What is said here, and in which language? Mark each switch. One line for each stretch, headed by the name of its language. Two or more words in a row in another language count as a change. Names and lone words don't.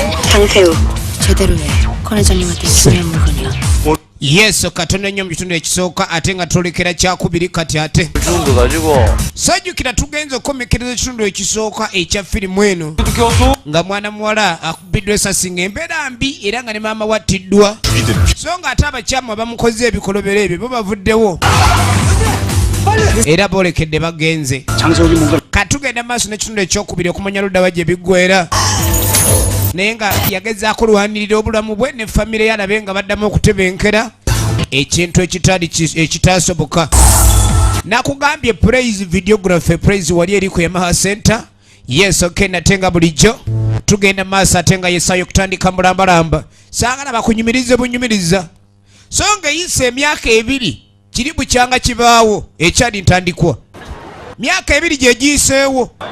Korean: 장태우 제대로 해. 권 회장님한테 중요한 물건이야.
Ganda: Yes, katone nnyo mu kitundu ekisooka ate nga twolekera kyakubiri kati ate kitundu gajigo sajjukira tugenza okukomekereza ekitundu ekisooka ekya firimu eno nga mwana muwala akubiddwa esasi ng'embeera mbi era nga ne maama wattiddwa so nga ate abakyamu abamukoze ebikolobero ebyo bo bavuddewo era boolekedde bagenze katugenda maaso n'ekitundu ekyokubiri okumanya luddawa gye biggwera naye nga yagezaako lwanirira obulamu bwe ne famire yalabe nga baddamu okutebenkera ekintu ekitaasoboka nakugambye
English: praise videography praise
Ganda: wali eri ku Yamaha Center.
English: Yes, okay,
Ganda: nate nga bulijjo tugenda maaso ate nga yesaayo okutandika mulambalamba saagala bakunyumirize bunyumiriza so nga eyise emyaka 2 kiri bukyanga kibaawo ekyali ntandikwa myaka 2 gye giyiseewo